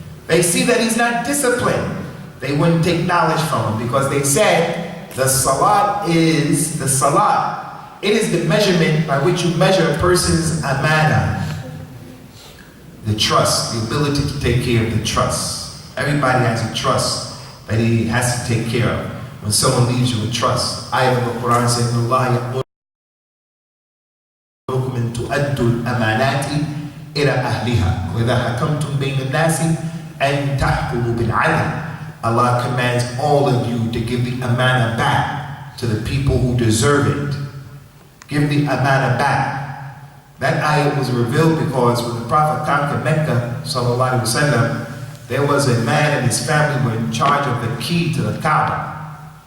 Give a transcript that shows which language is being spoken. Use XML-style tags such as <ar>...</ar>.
<en>They see that he's not disciplined. They wouldn't take knowledge from him because they said the salat is the salat. It is the measurement by which you measure a person's amana. The trust, the ability to take care of the trust. Everybody has a trust that he has to take care of. When someone leaves you with trust, ayah of the Quran says, Allah</en> <ar>يأمركم أن تؤدوا الأمانات إلى أهلها وإذا حكمتم بين الناس أن تحكموا بالعدل.</ar> <en>Allah commands all of you to give the amana back to the people who deserve it. Give the amana back. That ayah was revealed because when the Prophet conquered Mecca, sallallahu alaihi wasallam, there was a man and his family were in charge of the key to the Kaaba.</en>